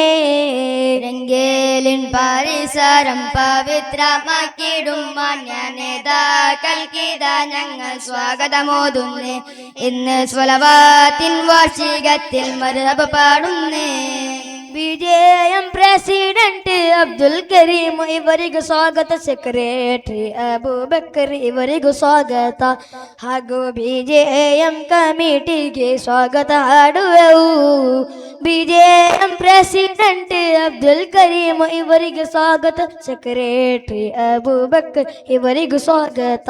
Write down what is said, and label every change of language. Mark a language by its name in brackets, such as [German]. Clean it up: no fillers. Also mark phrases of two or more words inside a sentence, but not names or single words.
[Malayalam] റിങ്കേലിൻ പരിസരം പവിത്രമാക്കിടും മാന്യനേതാക്കൾക്കിതാ ഞങ്ങൾ സ്വാഗതമോതുന്നേ. ഇന്ന് സ്വലവാത്തിൻ വാർഷികത്തിൽ മർഹബ പാടുന്നേ. വിജയം പ്രസിഡന്റ് അബ്ദുൽ കരീം [Kannada] ಇವರಿಗೂ ಸ್ವಾಗತ. ಸೆಕ್ರೆಟರಿ ಅಬೂಬಕರ್ ಇವರಿಗೂ ಸ್ವಾಗತ. ಹಾಗೂ ಬಿಜೆಎಂ ಕಮಿಟಿಗೆ ಸ್ವಾಗತ ಹಾಡುವೆವು. ಬಿಜೆಎಂ ಪ್ರೆಸಿಡೆಂಟ್ ಅಬ್ದುಲ್ ಕರೀಂ ಇವರಿಗೆ ಸ್ವಾಗತ. ಸೆಕ್ರೆಟರಿ ಅಬೂಬಕರ್ ಇವರಿಗೂ ಸ್ವಾಗತ.